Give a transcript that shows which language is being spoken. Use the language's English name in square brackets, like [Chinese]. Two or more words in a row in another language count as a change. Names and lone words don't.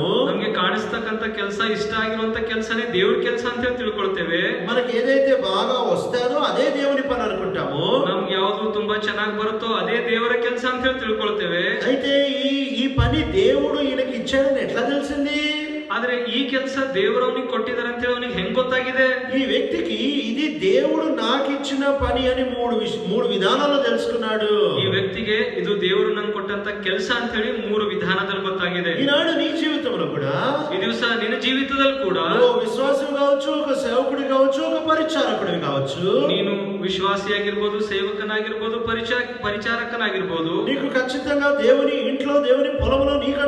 [Kannada] ನಮ್ಗೆ ಕಾಣಿಸ್ತಕ್ಕಂತ ಕೆಲಸ, ಇಷ್ಟ ಆಗಿರುವಂತ ಕೆಲಸನೇ ದೇವ್ರ ಕೆಲಸ ಅಂತ ಹೇಳಿ ತಿಳ್ಕೊಳ್ತೇವೆ. [Telugu] మనకి ఏదైతే బాగా వస్తాదో అదే దేవుని పని అనుకుంటాము. [Kannada] ನಮ್ಗೆ ಯಾವ್ದು ತುಂಬಾ ಚೆನ್ನಾಗಿ ಬರುತ್ತೋ ಅದೇ ದೇವರ ಕೆಲಸ ಅಂತ ಹೇಳಿ ತಿಳ್ಕೊಳ್ತೇವೆ. [Telugu] అయితే ఈ పని దేవుడు ఈయనకి ఇచ్చాడని ఎట్లా తెలిసింది? [Kannada] ಆದ್ರೆ ಈ ಕೆಲಸ ದೇವರವನಿಗೆ ಕೊಟ್ಟಿದ್ದಾರೆ ಅಂತ ಹೇಳಿ ಅವನಿಗೆ ಹೆಂಗ್ ಗೊತ್ತಾಗಿದೆ? [Telugu] ఈ వ్యక్తికి ఇది దేవుడు నాకు ఇచ్చిన పని అని మూడు విధానాల్లో తెలుసుకున్నాడు. [Kannada] ಈ ವ್ಯಕ್ತಿಗೆ ಇದು ದೇವರು ನಂಗೆ ಕೊಟ್ಟಂತ ಕೆಲಸ ಅಂತ ಹೇಳಿ 3 ವಿಧಾನದಲ್ಲಿ ಗೊತ್ತಾಗಿದೆ. [Telugu] ఈనాడు నీ జీవితంలో కూడా, [Kannada] ಈ ದಿವಸ ನಿನ್ನ ಜೀವಿತದಲ್ಲಿ ಕೂಡ [Telugu] విశ్వాసం కావచ్చు, ఒక సేవకుడి కావచ్చు, ఒక పరిచారకుడివి కావచ్చు, [Kannada] ನೀನು ವಿಶ್ವಾಸಿಯಾಗಿರ್ಬೋದು, ಸೇವಕನಾಗಿರ್ಬೋದು, ಪರಿಚಾರಕನಾಗಿರ್ಬೋದು, [Telugu] నీకు ఖచ్చితంగా దేవుని ఇంట్లో, దేవుని పొలంలో నీ